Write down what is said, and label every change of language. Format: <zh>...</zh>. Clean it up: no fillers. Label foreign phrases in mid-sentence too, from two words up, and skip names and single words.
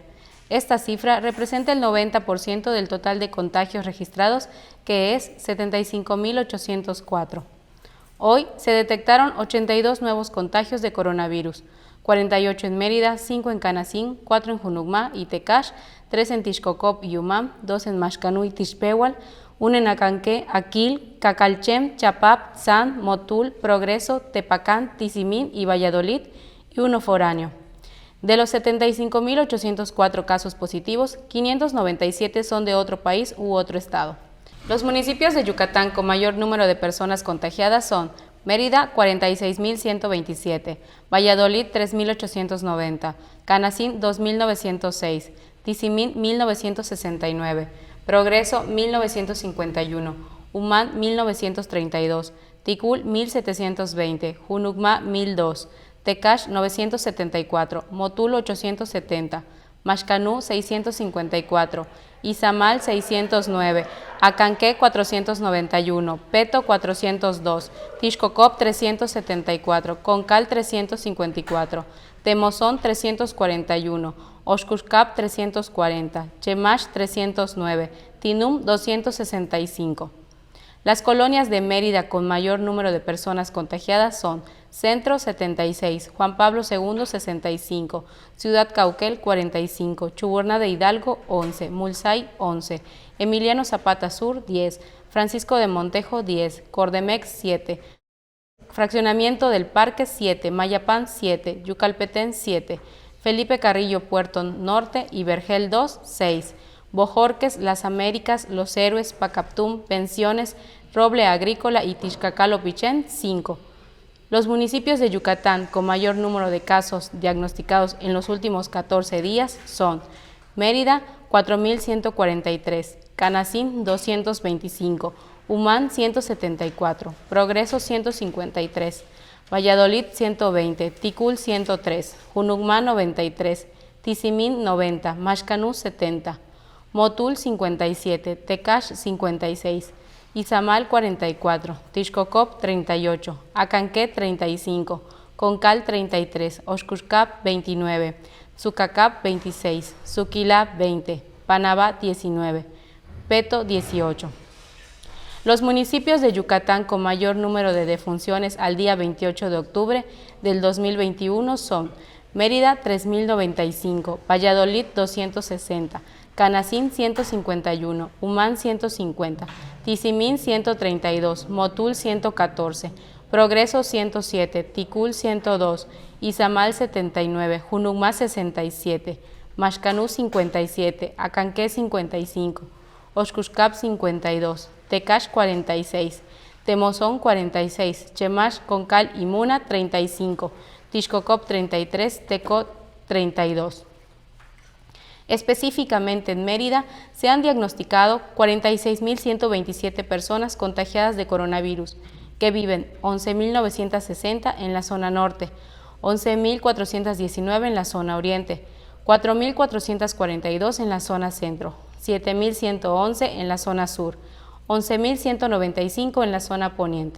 <es>Esta cifra representa el 90% del total de contagios registrados, que es 75.804. Hoy se detectaron 82 nuevos contagios de coronavirus, 48 en Mérida, 5 en Canacín, 4 en Junucmá y Tecash, 3 en Tixcocop y Umam, 2 en Maxcanú y Tixpehual, 1 en Acanqué, Aquil, Cacalchem, Chapap, San, Motul, Progreso, Tepacán, Tizimín y Valladolid, y 1 foráneo. De los 75.804 casos positivos, 597 son de otro país u otro estado. Los municipios de Yucatán con mayor número de personas contagiadas son Mérida, 46.127, Valladolid, 3.890, Canacín, 2.906, Tizimín, 1.969, Progreso, 1.951, Umán, 1.932, Ticul, 1.720, Junucmá, 1.002, Tecash, 974, Motul, 870, Maxcanú, 654, Izamal, 609, Acanqué, 491, Peto, 402, Tixcocop, 374, Concal, 354, Temozón, 341, Oxcuscap, 340, Chemash, 309, Tinum, 265. Las colonias de Mérida con mayor número de personas contagiadas son Centro 76, Juan Pablo II 65, Ciudad Cauquel 45, Chuburná de Hidalgo 11, Mulzay 11, Emiliano Zapata Sur 10, Francisco de Montejo 10, Cordemex 7, Fraccionamiento del Parque 7, Mayapán 7, Yucalpetén 7, Felipe Carrillo Puerto Norte y Vergel 2 6, Bojorques, Las Américas, Los Héroes, Pacaptum, Pensiones, Roble Agrícola y Tixcacalo-Pichén 5. Los municipios de Yucatán con mayor número de casos diagnosticados en los últimos 14 días son Mérida 4.143, Canacín 225, Umán 174, Progreso 153, Valladolid 120, Ticul 103, Junucmá 93, Tizimín 90, Maxcanú 70, Motul 57, Tecash 56, Izamal 44, Tixcocop 38, Acanqué 35, Concal 33, Oxcuscap 29, Sucacap 26, Suquilá 20, Panabá 19, Peto 18. Los municipios de Yucatán con mayor número de defunciones al día 28 de octubre del 2021 son Mérida 3.095, Valladolid 260, Canacín 151, Umán 150, Tizimín 132, Motul 114, Progreso 107, Ticul 102, Izamal 79, Junucmá 67, Maxcanú 57, Acanqué 55, Oxcuscap 52, Tecash 46, Temozón 46, Chemash, Concal y Muna 35, Tixcocop 33, Tecot 32. Específicamente en Mérida se han diagnosticado 46.127 personas contagiadas de coronavirus, que viven 11.960 en la zona norte, 11.419 en la zona oriente, 4.442 en la zona centro, 7.111 en la zona sur, 11.195 en la zona poniente.</es>